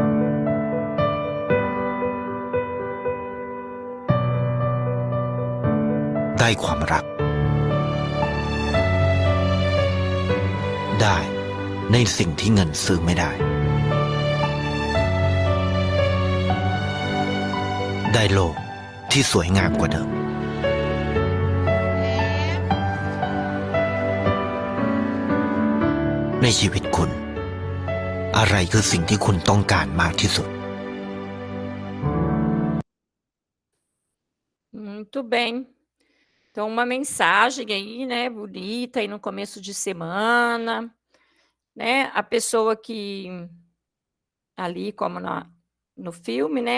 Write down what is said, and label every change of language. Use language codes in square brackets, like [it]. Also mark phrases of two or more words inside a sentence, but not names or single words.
[th] ได้ความรัก ได้ในสิ่งที่เงินซื้อไม่ได้ ได้โลกที่สวยงามกว่าเดิม ในชีวิตคุณ อะไรคือสิ่งที่คุณต้องการมากที่สุด [pt] Muito bem. Então, uma mensagem aí, né, bonita aí no começo de semana, né? A pessoa que ali, como no filme, né?